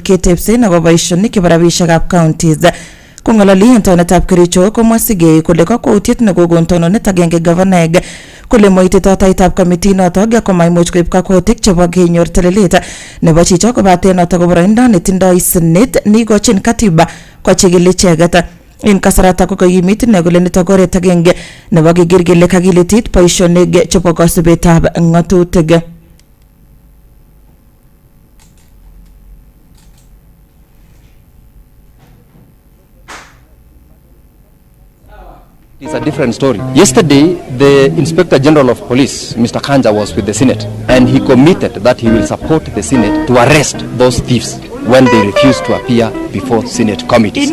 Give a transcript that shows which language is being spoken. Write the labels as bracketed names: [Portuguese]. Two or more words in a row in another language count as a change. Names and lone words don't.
[Kalenjin] ketepse na bobaishoni kibarabishakab counties kongalali entonetab Kericho komwa Segeye kule kokwoutiet ne kogontononet agenge governor kule moitito taitab committee noto komaimuch koib kakwotik chebo kenyor telelet nebo chicho kobate noto koboroindo netindoi senet nikochin katiba kochigil icheget in kasarata ko kayimit ne kole nito koret agenge nebo kiger kele kakilitit boisionik chebo kasubetab ngatutik. [English] It's a different story. Yesterday, the Inspector General of Police, Mr. Kanja, was with the Senate, and he committed that he will support the Senate to arrest those thieves when they refuse to appear before Senate committees.